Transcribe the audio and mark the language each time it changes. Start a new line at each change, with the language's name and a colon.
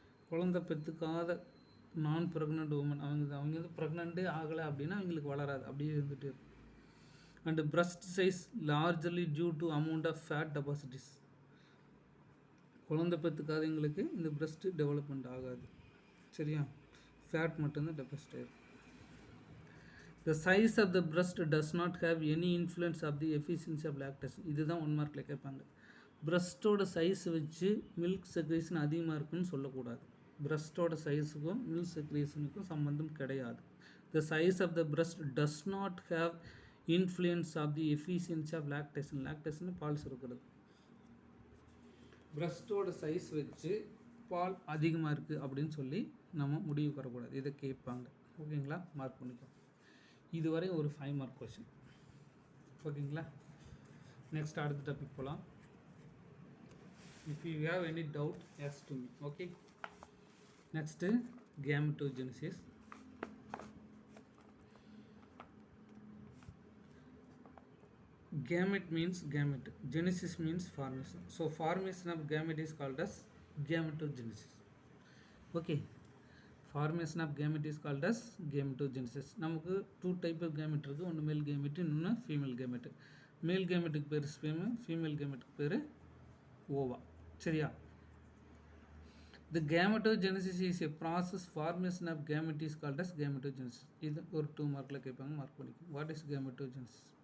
Tamil: குழந்தை பெற்றுக்காத நான்
English: pregnant woman,
Tamil: அவங்க வந்து ப்ரெக்னென்ட்டே ஆகலை அப்படின்னா அவங்களுக்கு வளராது, அப்படியே இருந்துகிட்டே இருக்கும்.
English: And breast size largely due to amount of fat deposits.
Tamil: குழந்தை பெற்றுக்காதவங்களுக்கு இந்த பிரஸ்ட்டு டெவலப்மெண்ட் ஆகாது. சரியா? ஃபேட் மட்டும்தான் டெபாசிட் ஆகிருக்கும்.
English: The size of the breast does not have any influence of the efficiency of lactation.
Tamil: இதுதான் 1 மார்க்கில் கேட்பாங்க. பிரஸ்ட்டோட சைஸ் வச்சு மில்க் செக்ரேஷன் அதிகமாக இருக்குன்னு சொல்லக்கூடாது. பிரஸ்ட்டோட சைஸுக்கும் மில்க் செக்ரேஷனுக்கும் சம்மந்தம் கிடையாது.
English: The size of the breast does not have influence of the efficiency of lactation.
Tamil: lactation பால் சுரக்கிறது. பிரஸ்ட்டோட சைஸ் வச்சு பால் அதிகமாக இருக்குது அப்படின்னு சொல்லி நம்ம முடிவு வரக்கூடாது. இதை கேட்பாங்க. ஓகேங்களா? மார்க் பண்ணிக்கோ. இதுவரை ஒரு 5 மார்க் கொஸ்டின். ஓகேங்களா?
English: next
Tamil: அடுத்த டாபிக் போகலாம்.
English: If you have any doubt ask to me. Okay, next gametogenesis. Gamete means gamete, genesis means formation. So formation of gamete is called as gametogenesis. Okay, formation of gamete is called as gametogenesis.
Tamil: நமக்கு
English: 2 type of gamete
Tamil: இருக்கு. ஒன்று மேல் gamete, இன்னொன்று female gamete. மேல் gameteக்கு பேர் sperm, female gameteக்கு பேர் ஓவா. சரியா?
English: The gametogenesis is a process. Formation of gamete is called as gametogenesis.
Tamil: இது ஒரு 2 மார்க்கில் கேட்பாங்க, மார்க் பண்ணிக்கோங்க.
English: What is gametogenesis?